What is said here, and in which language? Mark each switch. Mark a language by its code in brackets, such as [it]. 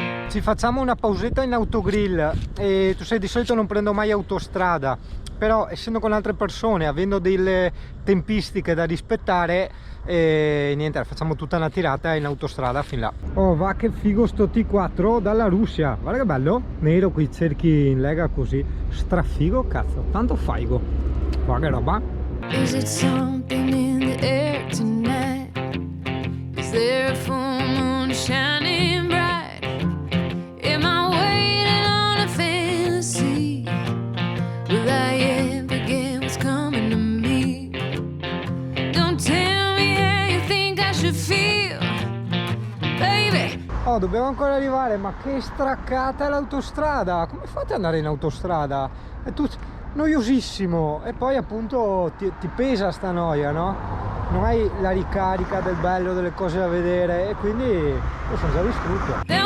[it] Ci facciamo una pausetta in autogrill e tu sai di solito non prendo mai autostrada, però essendo con altre persone, avendo delle tempistiche da rispettare, niente, facciamo tutta una tirata in autostrada fin là. Oh, va che figo sto T4 dalla Russia, guarda che bello, nero con i cerchi in lega così, strafigo, cazzo, tanto faigo, guarda che roba. [en] Is it something in the air tonight? Is there a full moon shining bright? Am I waiting on a fantasy? Will I ever get what's coming to me? Don't tell me how you think I should feel, baby. [it] Oh, dobbiamo ancora arrivare, ma che straccata è l'autostrada! Come fate ad andare in autostrada? È tutto noiosissimo, e poi appunto ti pesa sta noia, no? Non hai la ricarica del bello, delle cose da vedere, e quindi io sono già distrutto.